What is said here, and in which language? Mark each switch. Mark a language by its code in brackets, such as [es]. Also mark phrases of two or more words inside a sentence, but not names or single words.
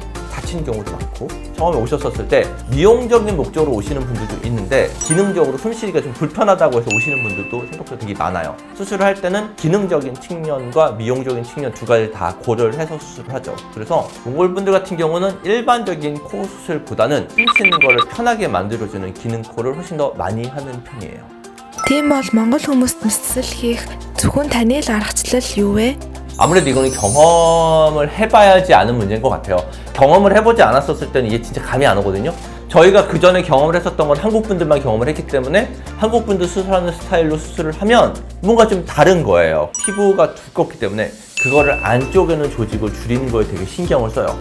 [ko] 다친 경우도 많고, 처음에 오셨었을 때 미용적인 목적으로 오시는 분들도 있는데 기능적으로 숨쉬기가 좀 불편하다고 해서 오시는 분들도 생각보다 되게 많아요. 수술을 할 때는 기능적인 측면과 미용적인 측면 두 가지 다 고려를 해서 수술을 하죠. 그래서 몽골 분들 같은 경우는 일반적인 코 수술보다는 숨 쉬는 거를 편하게 만들어주는 기능 코를 훨씬 더 많이 하는 편이에요. [mn] Тийм бол монгол хүмүүст мэссэл хийх зөвхөн таны л аргачлал юу вэ? [ko] 아무래도 이거는 경험을 해봐야지 아는 문제인 것 같아요. 경험을 해보지 않았었을 때는 이게 진짜 감이 안 오거든요. 저희가 그 전에 경험을 했었던 건 한국 분들만 경험을 했기 때문에 한국 분들 수술하는 스타일로 수술을 하면 뭔가 좀 다른 거예요. 피부가 두껍기 때문에 그거를 안쪽에는 조직을 줄이는 거에 되게 신경을 써요.